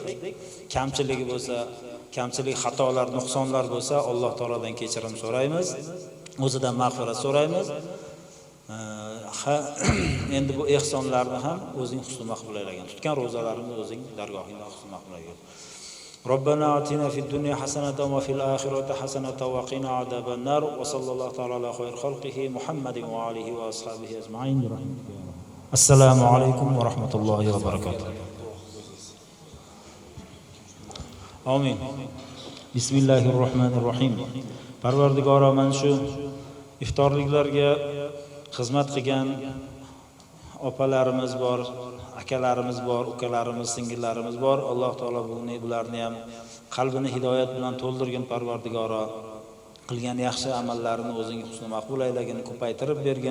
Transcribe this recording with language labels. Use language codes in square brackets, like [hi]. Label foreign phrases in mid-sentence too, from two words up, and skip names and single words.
[uz] Kamchiligi bo'lsa, kamchilik, xatolar, nuqsonlar bo'lsa, Alloh taolodan kechirim so'raymiz. O'zidan mag'firat so'raymiz. Endi bu ehsonlarni ham o'zing husni maqbul aylagin. Tutgan ro'zalarimizni o'zing dargohingda husni maqbul aylagin. [ar] ربنا آتنا في الدنيا حسنة وفي الآخرة حسنة وقنا عذاب النار وصلى الله تعالى على خير خلقه محمد وآله وأصحابه أجمعين برحمتك يا رب. السلام عليكم ورحمة الله وبركاته. آمين. بسم الله الرحمن الرحيم. [uz] Parvardigoro, men shu iftorliklarga xizmat qilgan opalarimiz bor, akalarimiz bor, ukalarimiz, singillarimiz bor. Alloh taolo bularni ham qalbini hidoyat bilan to'ldirgin. Parvardigoro, qilgan yaxshi amallarini o'zing husni maqbul aylagin, ko'paytirib bergin.